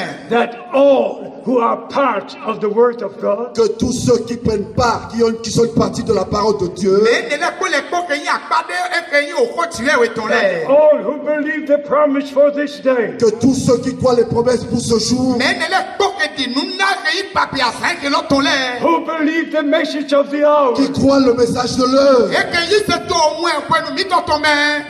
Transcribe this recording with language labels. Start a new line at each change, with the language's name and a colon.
English: that all who are part of the word of God,
French: que tous ceux qui prennent part, qui sont une partie de la parole de Dieu,
English: all who believe the promise for this day,
French: que tous ceux qui croient les promesses pour ce jour,
English: who believe the message of the hour,
French: qui croient le message de l'heure,